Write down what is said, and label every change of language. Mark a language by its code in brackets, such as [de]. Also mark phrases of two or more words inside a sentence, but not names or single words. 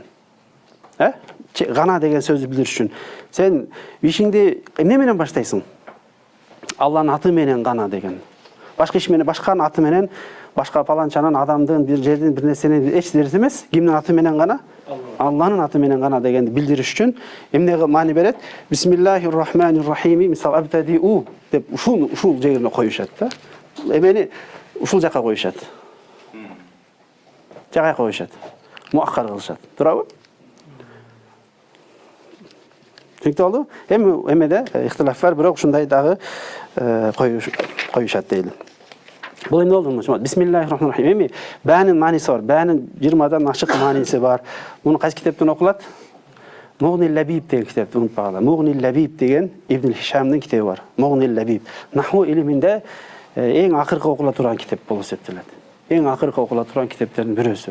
[ky] Гана деген сөздү билдириш үчүн. Сен ишиңди эмне менен баштайсың? Алланын аты менен гана деген. Башка иш менен, башканын аты менен, башка паланчанын, адамдын, бир жердин, бир нерсенин эч нерсе эмес, кимдин аты менен гана? Алланын аты менен гана дегенди билдириш үчүн эмне маани берет? [ar] بسم الله الرحمن الرحيم, [ky] мисал абтадиу деп ушул жерине коюшат да. Эмени ушул жака коюшат. Жага коюшат. Муаххар кылышат. Туурабы? Түшүнүктүү болду? Эмеде ихтилаф бар, бирок ушундай дагы коюшат дейли. Бул эмне болду? [ar] بسم الله الرحمن الرحيم. [ky] Эми баанын мааниси бар. Баанын 20дан ашык мааниси бар. Муну кайсы китептен окулат? Мугнил Лабиб деген китепти унутпагыла. Мугнил Лабиб деген Ибн Хишамдын китеби бар. Мугнил Лабиб. Наху илиминде эң акыркы окула турган китеп болуп эсептелет. Эң акыркы окула турган китептердин бирөөсү.